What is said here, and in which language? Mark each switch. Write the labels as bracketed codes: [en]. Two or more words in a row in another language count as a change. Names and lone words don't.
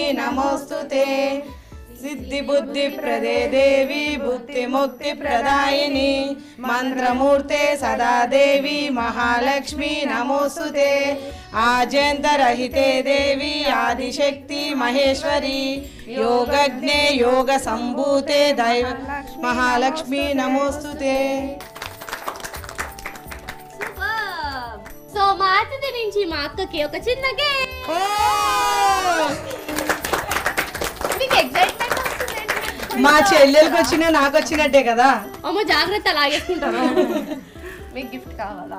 [sa] नमोस्तुते सिद्धि बुद्धि प्रदे देवी भुक्ति मुक्ति प्रदायिनी मंत्रमूर्ते सदा देवी महालक्ष्मी नमोस्तुते आजंतरहिते देवी आदिशक्ति महेश्वरी योगज्ञे योग संभूते दैव महालक्ष्मी नमोस्तुते. [te] సో మా అతిథి నుంచి మా అక్కకి ఒక చిన్న గేమ్. మీకు ఎక్సైట్మెంట్ వస్తుందండి? మా చెల్లెలకు వచ్చినా నాకు వచ్చినట్టే కదా. అమ్మ జాగ్రత్త లాగేసుకుంటారు. మీకు గిఫ్ట్ కావాలా?